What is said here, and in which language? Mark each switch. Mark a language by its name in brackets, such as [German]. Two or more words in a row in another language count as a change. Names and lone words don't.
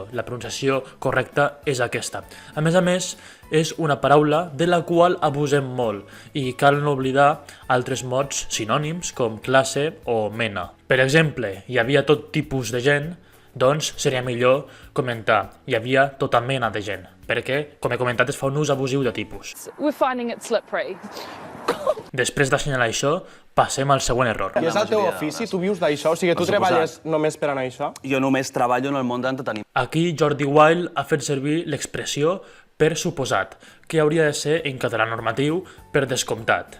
[Catalan] La pronunciació correcta és aquesta. A més, és una paraula de la qual abusem molt i cal no oblidar altres mots sinònims com classe o mena. Per exemple, hi havia tot tipus de gent, doncs seria millor comentar hi havia tota mena de gent, perquè, com he comentat, es fa un ús abusiu de tipus. [English] We're finding it slippery. [Catalan] Després d'assenyalar això, passem al següent error. I és el teu ofici? Tu vius d'això? O sigui, tu treballes només per anar a això? Jo només treballo en el món d'entreteniment. Aquí Jordi Wild ha fet servir l'expressió per suposat, que hauria de ser en català normatiu per descomptat.